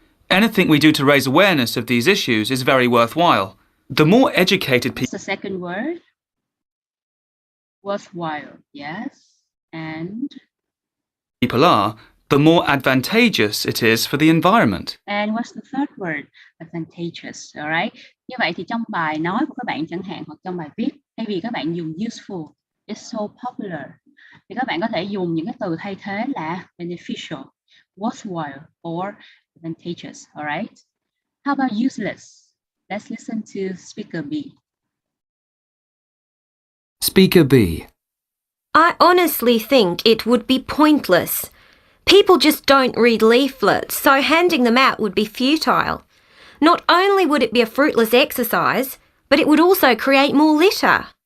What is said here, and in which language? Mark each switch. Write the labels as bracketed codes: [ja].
[en] Anything we do to raise awareness of these issues is very worthwhile. The more educated people... The second word. Worthwhile. Yes. And... people are, the more advantageous it is for the environment. And what's the third word? Advantageous. Alright. [vi] Như vậy thì trong bài nói của các bạn chẳng hạn, hoặc trong bài viết, thay vì các bạn dùng useful, [en] it's so popular, [vi] thì các bạn có thể dùng những cái từ thay thế là [en] beneficial, worthwhile, or advantageous. Alright. How about useless? Let's listen to speaker B. Speaker B. I honestly think it would be pointless. People just don't read leaflets, so handing them out would be futile. Not only would it be a fruitless exercise, but it would also create more litter.